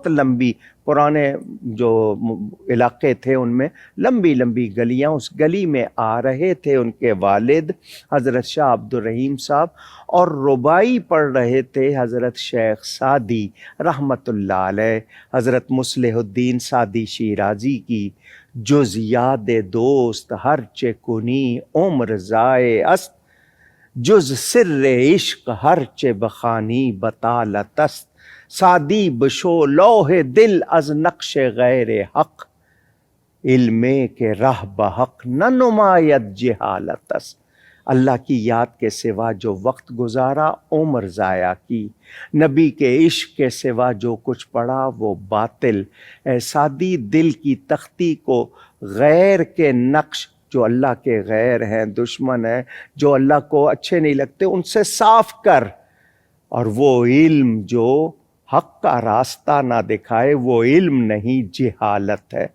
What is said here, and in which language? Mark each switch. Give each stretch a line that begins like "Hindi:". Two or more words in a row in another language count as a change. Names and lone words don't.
Urdu: لمبی، پرانے جو علاقے تھے ان میں لمبی لمبی گلیاں، اس گلی میں آ رہے تھے ان کے والد حضرت شاہ عبد الرحیم صاحب، اور ربائی پڑھ رہے تھے حضرت شیخ سعدی
Arabic: رحمۃ اللہ علیہ،
Urdu: حضرت مصلح الدین سعدی شیرازی کی
Persian: جز یاد دوست ہر چے کنی عمر ضائع است، جز سر عشق ہر چے بخانی بطالت است، سعدی بشو لوح دل از نقش غیر حق، علم کے راہ بحق نہ نماید جہالت است۔
Urdu: اللہ کی یاد کے سوا جو وقت گزارا عمر ضائع کی، نبی کے عشق کے سوا جو کچھ پڑھا وہ باطل، اے سعدی دل کی تختی کو غیر کے نقش، جو اللہ کے غیر ہیں، دشمن ہیں، جو اللہ کو اچھے نہیں لگتے، ان سے صاف کر، اور وہ علم جو حق کا راستہ نہ دکھائے وہ علم نہیں جہالت ہے۔